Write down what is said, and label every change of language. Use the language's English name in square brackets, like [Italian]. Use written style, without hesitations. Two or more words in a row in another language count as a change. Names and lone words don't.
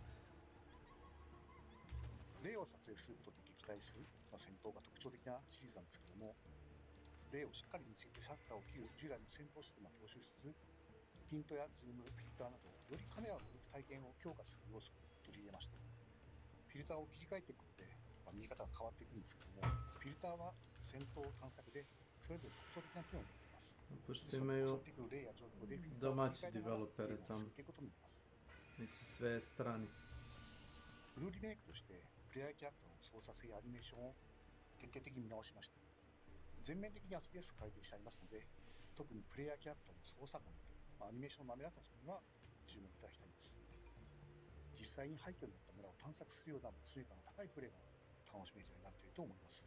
[Japanese] 霊を撮影することで撃退する、戦闘が特徴的なシリーズなんですけども、霊をしっかり見つけてシャッターを切る従来の戦闘システムを踏襲しつつ、ピントやズーム、フィルターなどよりカメラを抜く体験を強化する要素を取り入れました。フィルターを切り替えていくことで、見え方が変わっていくんですけども、フィルターは戦闘探索でそれぞれ特徴的な機能を持っています。 [Serbian] Pošto imaju domaći developere tamo. Nisu sve strani. [Japanese] フルリメイクとしてプレイヤーキャラクターの操作性やアニメーションを徹底的に見直しました。全面的に遊びやすく改善してありますので、特にプレイヤーキャラクターの操作感とアニメーションの滑らかさには注目いただきたいです。実際に廃墟になった村を探索するような没入感の高いプレイが楽しめるようになっていると思います。